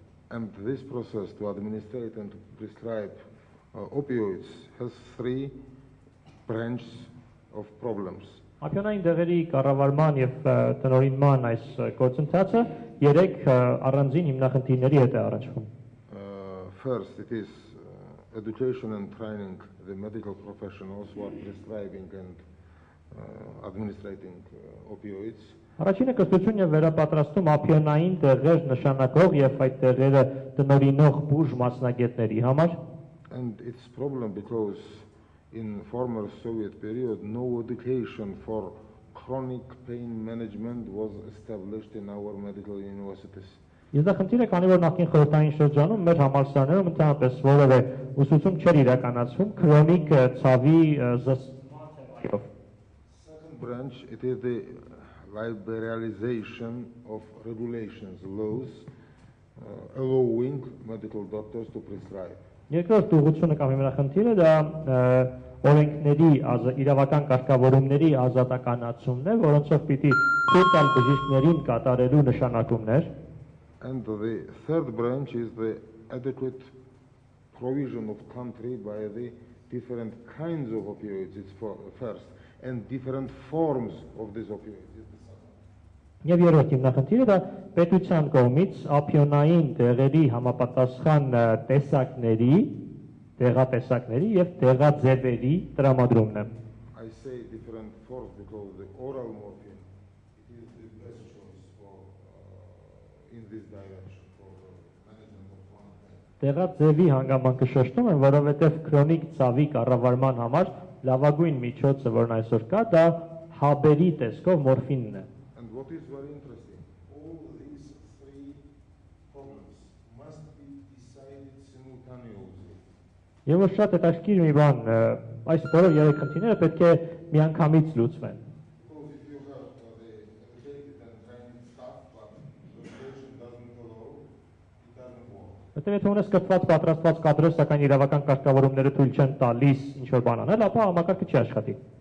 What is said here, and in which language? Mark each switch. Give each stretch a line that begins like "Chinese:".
English: And this process to administrate and to prescribe opioids has 3 branches of problems.
Armenian: Ափիոնային դեղերի կառավարման եւ տնօրինման այս գործընթացը 3 առանձին հիմնախնդիրների հետ է առնչվում։
English: First, it is education and training the medical professionals who are prescribing and administrating opioids.
Armenian: Առաջինը կրթություն եւ վերապատրաստում ափիոնային դեղեր նշանակող եւ այդ դեղերը տնօրինող բուժ մասնագետների համար։
English: And it's problem because in former Soviet period, no education for chronic pain management was established in our medical universities.
Armenian: Ես դա խնդիր է, քանի որ նախկին խորհրդային շրջանում մեր համալսարաններում ընդհանրապես որևէ ուսուցում չէր իրականացվում քրոնիկ ցավի զսպմամբ։
English: Second branch, it is the liberalization of regulations, laws, allowing medical doctors to prescribe.
Armenian: Երկրորդ ուղղությունը կամ հիմնախնդիրը դա օրենքների իրավական կարգավորումների ազատականացումն է, որոնցով պիտի թույլ տալ բժիշկներին կատարելու նշանակումներ։
English: And the third branch is the adequate provision of country by the different kinds of opioids. It's first, and different forms of these opioids.
Armenian: Եվ երրորդ հիմնախնդիրը դա պետության կողմից ափիոնային դեղերի համապատասխան տեսակների, դեղատեսակների եւ դեղաձևերի տրամադրումն է։
English: I say different forms because the oral morphine is the best choice for in this direction for management of chronic pain.
Armenian: Դեղաձևի հանգամանքը շեշտում են, որովհետեւ քրոնիկ ցավի կառավարման համար լավագույն միջոցը, որն այսօր կա, դա հաբերի տեսքով մորֆինն է։
English: What is very interesting, all these 3 problems must be decided simultaneously.
Armenian: Եվ շատ հետաքրքիր մի բան, այս բոլոր 3 խնդիրները պետք է միանգամից լուծվեն։
English: Because if you have the educated and trained staff, but the patient doesn't allow, it doesn't work.
Armenian: Եթե ունես կրթված պատրաստված կադրեր, սակայն իրավական կարգավորումները թույլ չեն տալիս ինչ որ բան անել, ապա համակարգը չի աշխատի։